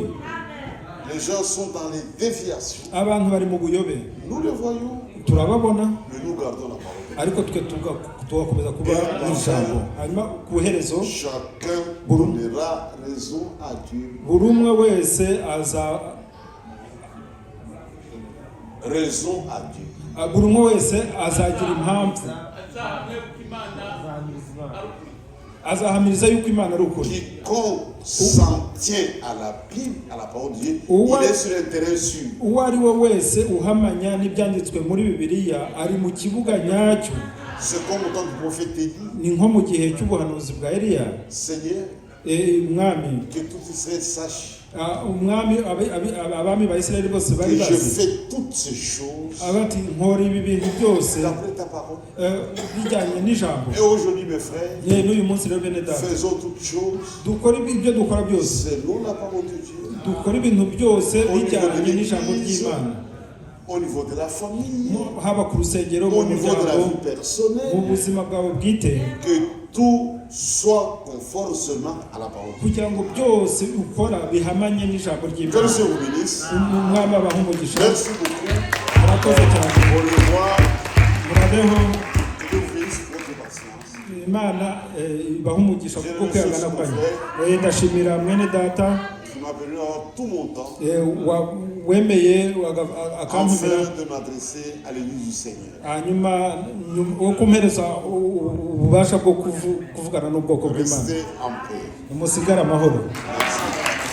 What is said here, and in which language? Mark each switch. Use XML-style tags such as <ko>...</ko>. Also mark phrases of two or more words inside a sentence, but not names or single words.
<fr>Les gens sont dans les déviations.</fr> <rw>abantu bari mu buyobe,</rw> <fr>Nous le voyons,</fr> <rw>turababona,</rw> <fr>mais nous gardons la parole.</fr> <rw>ariko twe tugakomeza kuba n'ijambo. Hanyuma ku iherezo</rw> <fr>chacun donnera raison à Dieu.</fr> <rw>Buri umwe wese</rw> <fr>raison à Dieu.</fr> <rw>Buri umwe wese azagira impamvu, azahamiriza yuko Imana ari ukuri.</rw> <fr>Quiconque s'en tient à la Bible, à la parole de Dieu, il est sur un terrain sûr.</fr> <rw>Uwo ari we wese uhamanya n'ibyanditswe muri Bibiliya ari mu kibuga nyacyo.</rw> <fr>C'est comme au temps du prophète Élie.</fr> <rw>Ni nko mu gihe cy'ubuhanuzi bwa Eliya.</rw> <fr>Seigneur,</fr> <rw>Mwami,</rw> <fr>que tout Israël sache</fr> <rw>umwami abami ba Isirayeli bose bari</rw> <fr>que je</fr> <rw>bazi</rw> <fr>fais toutes ces choses</fr> <rw>abati nkora ibi bintu byose</rw> <fr>d'après ta parole.</fr> <rw>bijyanye n'ijambo.</rw> <fr>Et aujourd'hui, mes frères,</fr> <rw>N'uyu munsi rero bene data,</rw> <fr>faisons toutes choses</fr> <rw>dukora ibyo dukora byose,</rw> <fr>selon la parole de Dieu.</fr> <rw>dukora ibintu byose bijyanye n'ijambo ry'Imana,</rw> <fr>au niveau de la famille,</fr> <rw>haba ku rusengero, mu</rw> <fr>au niveau de la</fr> <rw>muryango,</rw> <fr>vie personnelle,</fr> <rw>mu buzima bwawe bwite,</rw> <fr>que tout soit conforme seulement à la parole de Dieu.</fr> <rw>kugira ngo byose ukora bihamanye n'ijambo</rw> <fr>Que le</fr> <rw>ry'Imana.</rw> <fr>Seigneur vous bénisse.</fr> <rw>Umwami abaha umugisha.</rw> <fr>Merci beaucoup.</fr> <rw>Murakoze cyane.</rw> <fr>Au revoir.</fr> <rw>Murabeho.</rw> <fr>Que Dieu vous bénisse pour votre patience.</fr> <rw>Imana ibaha umugisha kuko kwihangana kwanyu. Ndashimira mwene data</rw> <fr>Qui m'a permis d'avoir tout mon temps</fr> <rw>wemeye</rw> <fr>afin de m'adresser à l'église du Seigneur.</fr> <rw>hanyuma wo kumpereza ububasha bwo kuvugana n'ubwoko bw'Imana.</rw> <fr>Restez en paix.</fr> <rw>Musigare amahoro.</rw> <fr>Merci.</fr>